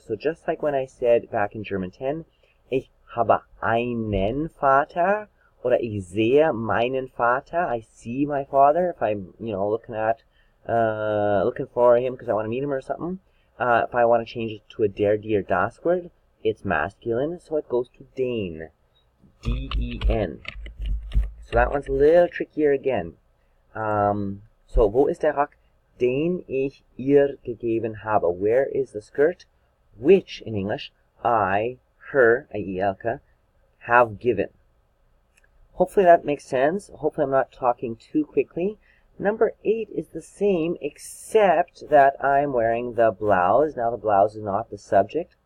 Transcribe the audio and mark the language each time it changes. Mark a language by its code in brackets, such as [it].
[en] So just like when I said back in German 10, [de] ich habe einen Vater, oder ich sehe meinen Vater, [en] I see my father, if I'm, looking for him because I want to meet him or something. If I want to change it to a der, dir, das word, it's masculine, so it goes to den. D-E-N. So that one's a little trickier again. [de] So, wo ist der Rock, den ich ihr gegeben habe? [en] Where is the skirt? Which, in English, I, her, i.e. Elke, have given. Hopefully that makes sense. Hopefully I'm not talking too quickly. Number 8 is the same, except that I'm wearing the blouse. Now the blouse is not the subject.